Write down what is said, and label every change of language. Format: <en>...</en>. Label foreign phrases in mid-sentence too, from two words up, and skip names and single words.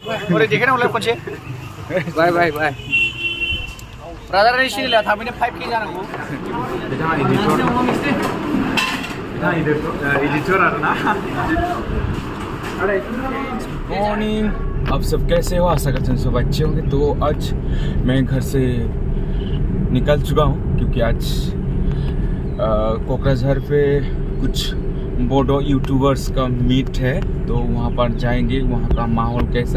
<brx>ओरै देखायनांगौलाय खनसे</brx> <en>bye bye bye</en> <brx>ब्रादारनि चेनेला थाबैनो 5K जानांगौ बिथाङा एडिटर आरोना</brx> <hi>मॉर्निंग आप सब कैसे हो आशा करते हैं सब अच्छे होंगे तो आज मैं घर से निकल चुका हूँ क्योंकि आज कोकराझार पे कुछ बोडो यूट्यूबर्स का मीट है तो वहाँ पर जाएंगे वहाँ का माहौल कैसा</hi>